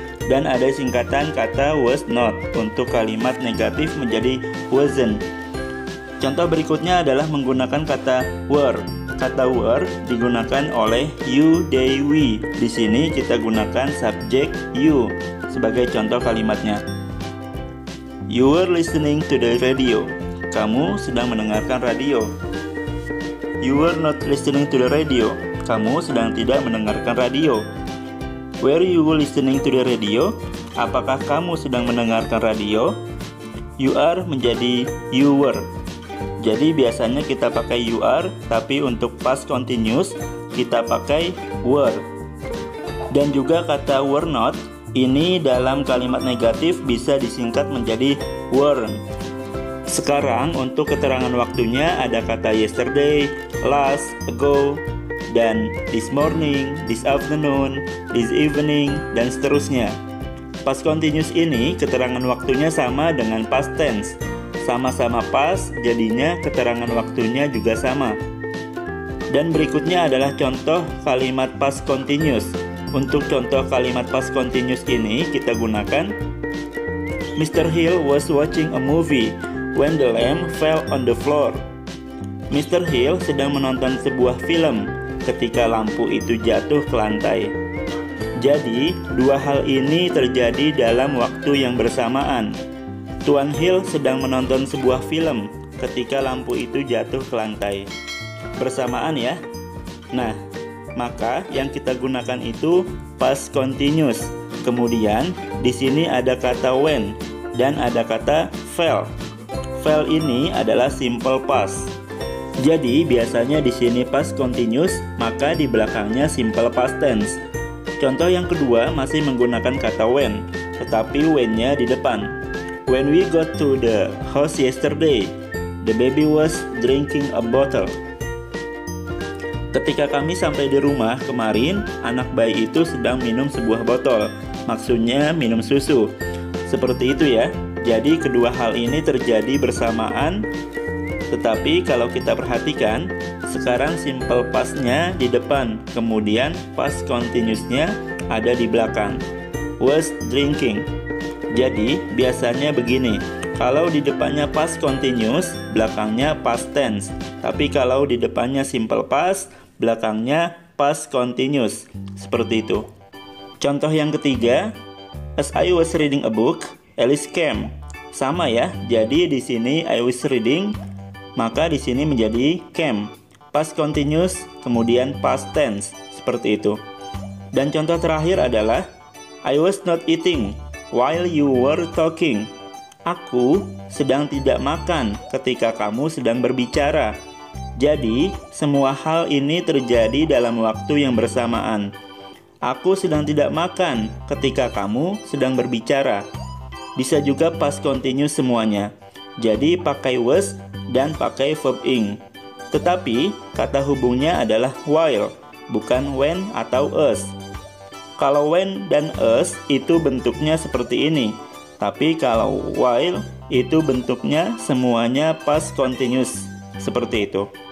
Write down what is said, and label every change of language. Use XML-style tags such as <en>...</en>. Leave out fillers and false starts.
<id>Dan ada singkatan kata was not. Untuk kalimat negatif menjadi wasn't. Contoh berikutnya adalah menggunakan kata were. Kata were digunakan oleh you, they, we. Di sini kita gunakan subjek you sebagai contoh kalimatnya.</id> <en>You were listening to the radio.</en> <id>Kamu sedang mendengarkan radio.</id> <en>You were not listening to the radio.</en> <id>Kamu sedang tidak mendengarkan radio.</id> <en>Were you listening to the radio?</en> <id>Apakah kamu sedang mendengarkan radio? You are menjadi you were. Jadi biasanya kita pakai you are, tapi untuk past continuous kita pakai were. Dan juga kata were not, ini dalam kalimat negatif bisa disingkat menjadi weren't. Sekarang untuk keterangan waktunya ada kata yesterday, last, ago, dan this morning, this afternoon, this evening, dan seterusnya. Past continuous ini keterangan waktunya sama dengan past tense. Sama-sama past, jadinya keterangan waktunya juga sama. Dan berikutnya adalah contoh kalimat past continuous. Untuk contoh kalimat past continuous ini kita gunakan Mr.</id> <en>Hill was watching a movie when the lamp fell on the floor.</en> <id>Mr. Hill sedang menonton sebuah film ketika lampu itu jatuh ke lantai. Jadi, dua hal ini terjadi dalam waktu yang bersamaan. Tuan Hill sedang menonton sebuah film ketika lampu itu jatuh ke lantai. Bersamaan ya. Nah, maka yang kita gunakan itu past continuous. Kemudian di sini ada kata when dan ada kata fell. Fell ini adalah simple past. Jadi biasanya di sini past continuous, maka di belakangnya simple past tense. Contoh yang kedua masih menggunakan kata when, tetapi when-nya di depan.</id> <en>When we got to the house yesterday, the baby was drinking a bottle.</en> <id>Ketika kami sampai di rumah kemarin, anak bayi itu sedang minum sebuah botol. Maksudnya minum susu. Seperti itu ya. Jadi kedua hal ini terjadi bersamaan. Tetapi kalau kita perhatikan, sekarang simple past-nya di depan, kemudian past continuous-nya ada di belakang. Was drinking. Jadi biasanya begini, kalau di depannya past continuous, belakangnya past tense. Tapi kalau di depannya simple past, belakangnya past continuous. Seperti itu. Contoh yang ketiga,</id> <en>as I was reading a book, Alice came.</en> <id>Sama ya. Jadi di sini I was reading, maka di sini menjadi came. Past continuous, kemudian past tense. Seperti itu. Dan contoh terakhir adalah</id> <en>I was not eating while you were talking.</en> <id>Aku sedang tidak makan ketika kamu sedang berbicara. Jadi, semua hal ini terjadi dalam waktu yang bersamaan. Aku sedang tidak makan ketika kamu sedang berbicara. Bisa juga past continuous semuanya. Jadi, pakai was dan pakai verb ing. Tetapi, kata hubungnya adalah while, bukan when atau us. Kalau when dan us itu bentuknya seperti ini. Tapi kalau while itu bentuknya semuanya past continuous. Seperti itu.</id>